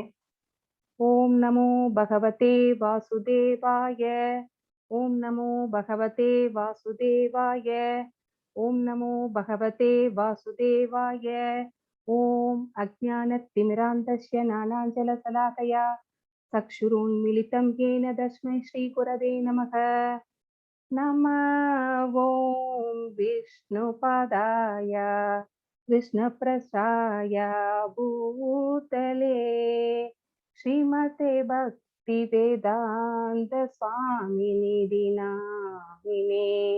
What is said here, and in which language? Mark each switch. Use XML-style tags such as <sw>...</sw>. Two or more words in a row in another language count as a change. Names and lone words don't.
<sa>ओम् नमो भगवते वासुदेवाय. ओम् नमो भगवते वासुदेवाय. ओम् नमो भगवते वासुदेवाय. ओम् अज्ञानतिमिरान्धस्य ज्ञानाञ्जनशलाकया चक्षुरुन्मीलितम् येन तस्मै श्रीगुरवे नमः. नमः ओं विष्णुपादाय कृष्णप्रसाय भूतले श्रीमते भक्तिवेदान्त स्वामिनिधि नामिने.</sa>